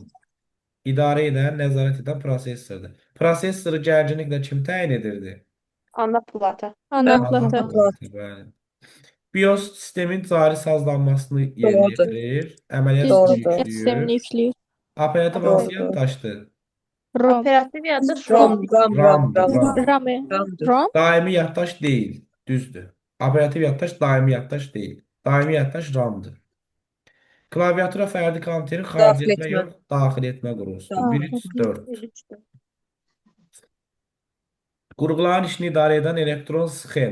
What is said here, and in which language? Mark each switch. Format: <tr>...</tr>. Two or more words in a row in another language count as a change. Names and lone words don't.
<az>İdarə edən, nəzarət edən prosesordur. Prosesoru gərginliklə kim təyin edirdi? Ana plata. Ana plata. Bəli. BIOS sistemin cari sazlanmasını yerinə Doğrudur. yetirir. Əməliyyat Doğrudur. Sistemini yükləyir. yükləyir. Operativ Doğrudur. hansı yaddaşdır? ROM. Operativ yaddaş RAM. ROM. RAM-dır, RAM. RAM. Ramdır. ROM. Daimi yaddaş deyil, düzdür. Operativ yaddaş daimi yaddaş deyil. Daimi yaddaş RAM-dır. Klaviatura fərdi kompüterin xaric Daxil etmə etmə. yox, daxil etmə qurğusudur. 1, 3, 4. Qurğuların işini idarə edən elektron sxem.</az>